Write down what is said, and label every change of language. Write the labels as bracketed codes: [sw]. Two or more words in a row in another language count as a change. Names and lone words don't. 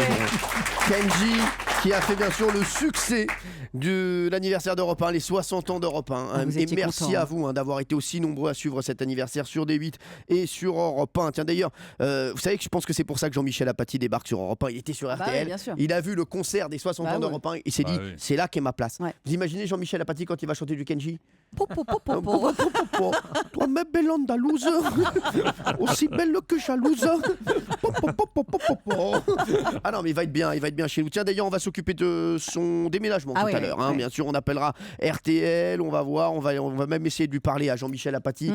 [fr] Kenji qui a fait bien sûr le succès de l'anniversaire d'Europe 1, les 60 ans d'Europe 1. Vous Et étiez merci content, à hein. vous d'avoir été aussi nombreux à suivre cet anniversaire sur D8 et sur Europe 1. Tiens d'ailleurs, vous savez que je pense que c'est pour ça que Jean-Michel Apathy débarque sur Europe 1. Il était sur Bah RTL, oui, bien sûr. il a vu le concert des 60 Bah ans ouais. d'Europe 1, il s'est Bah dit oui. c'est là qu'est ma place. Ouais. Vous imaginez Jean-Michel Apathy quand il va chanter du Kenji? Po, po, po, po, po. Toi, ma belle andalouse, aussi belle que jalouse. Ah non, mais il va être bien chez nous. Tiens, d'ailleurs, on va s'occuper de son déménagement Ah tout oui, à l'heure. oui, Hein. oui. Bien sûr, on appellera RTL, on va voir, on va même essayer de lui parler à Jean-Michel Apathy.